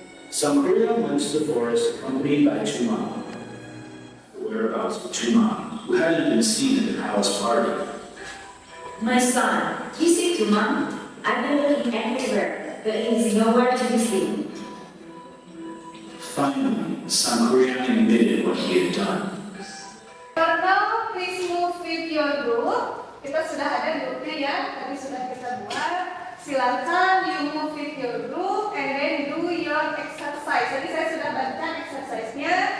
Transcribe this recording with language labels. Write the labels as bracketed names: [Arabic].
[English] Sangria went to the forest accompanied by Tumam. The whereabouts of Tumam, who hadn't been seen at the palace party. My son, you see Tuma? I've been looking everywhere, but he's nowhere to be seen. Finally, Sangria admitted what he had done. For now, please move with your group. [Indonesian] Kita sudah ada grupnya ya, tadi sudah kita buat. Silakan [English] you move with your group and then do your exercise. [Indonesian] Tadi saya sudah bagikan exercise-nya.